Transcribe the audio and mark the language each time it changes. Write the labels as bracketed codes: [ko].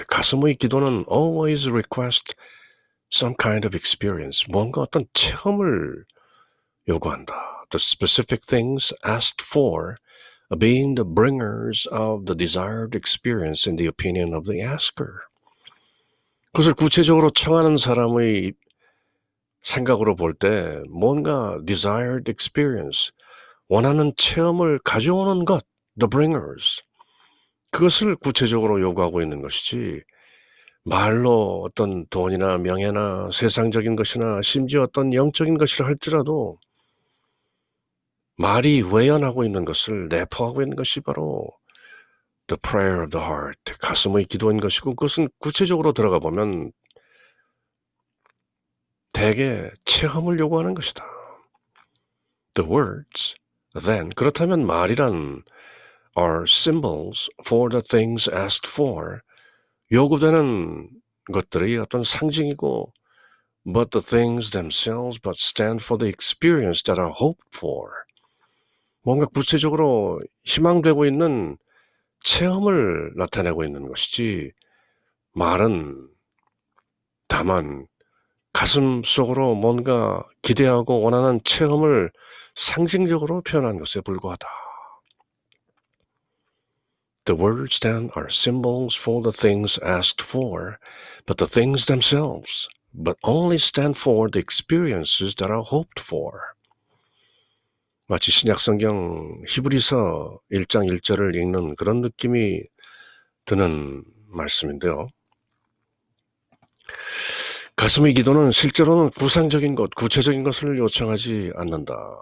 [ko] 가슴의 기도는 [en] always request some kind of experience. [ko] 뭔가 어떤 체험을 요구한다. [en] The specific things asked for being the bringers of the desired experience in the opinion of the asker. [ko] 그것을 구체적으로 청하는 사람의 생각으로 볼 때 뭔가 [en] desired experience, [ko] 원하는 체험을 가져오는 것, [en] the bringers, [ko] 그것을 구체적으로 요구하고 있는 것이지 말로 어떤 돈이나 명예나 세상적인 것이나 심지어 어떤 영적인 것이라 할지라도 말이 외연하고 있는 것을 내포하고 있는 것이 바로 [en] the prayer of the heart, [ko] 가슴의 기도인 것이고 그것은 구체적으로 들어가 보면 대개 체험을 요구하는 것이다. [en] The words, then, [ko] 그렇다면 말이란 [en] are symbols for the things asked for, [ko] 요구되는 것들이 어떤 상징이고 [en] but the things themselves but stand for the experience that are hoped for. [ko] 뭔가 구체적으로 희망되고 있는 체험을 나타내고 있는 것이지 말은 다만 가슴 속으로 뭔가 기대하고 원하는 체험을 상징적으로 표현한 것에 불과하다. [en] The words then are symbols for the things asked for, but the things themselves but only stand for the experiences that are hoped for. [ko] 마치 신약성경 히브리서 1장 1절을 읽는 그런 느낌이 드는 말씀인데요. 가슴의 기도는 실제로는 구상적인 것, 구체적인 것을 요청하지 않는다.